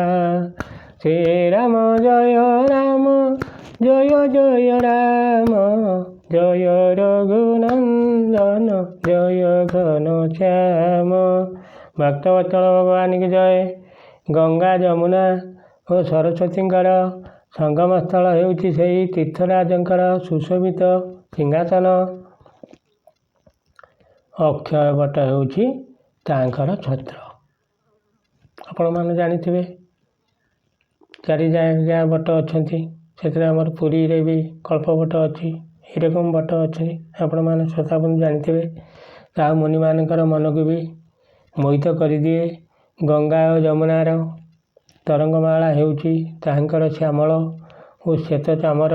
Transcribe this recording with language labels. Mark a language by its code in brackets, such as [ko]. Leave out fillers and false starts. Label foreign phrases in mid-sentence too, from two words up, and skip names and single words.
[hi] श्रीराम जय जय राम जय रघुनंदन जय घन श्याम। भक्तवत्सल भगवान की जय। [or] ଗଙ୍ଗା ଜମୁନା ଔର ସରସ୍ୱତୀଙ୍କର ସଙ୍ଗମ ସ୍ଥଳ ହେଉଛି ସେହି ତୀର୍ଥରାଜଙ୍କର ସୁଶୋଭିତ ସିଂହାସନ। ଅକ୍ଷୟ ବଟ ହେଉଛି ତାଙ୍କର ଛତ୍ର। ଆପଣମାନେ ଜାଣିଥିବେ 4 ଜାଗା ବଟ ଅଛନ୍ତି। ସେଥିରେ ଆମର ପୁରୀରେ ବି କଳ୍ପବଟ ଅଛି, ଏରକମ ବଟ ଅଛି, ଆପଣମାନେ ଶ୍ରୋତାବନ୍ଧୁ ଜାଣିଥିବେ। ତାହା ମୁନିମାନଙ୍କର ମନକୁ ବି ମୋହିତ କରିଦିଏ। ଗଙ୍ଗା ଓ ଯମୁନାର ତରଙ୍ଗମାଳା ହେଉଛି ତାହାଙ୍କର ଶ୍ୟାମଳ ଓ ଶ୍ଵେତ ଚାମର।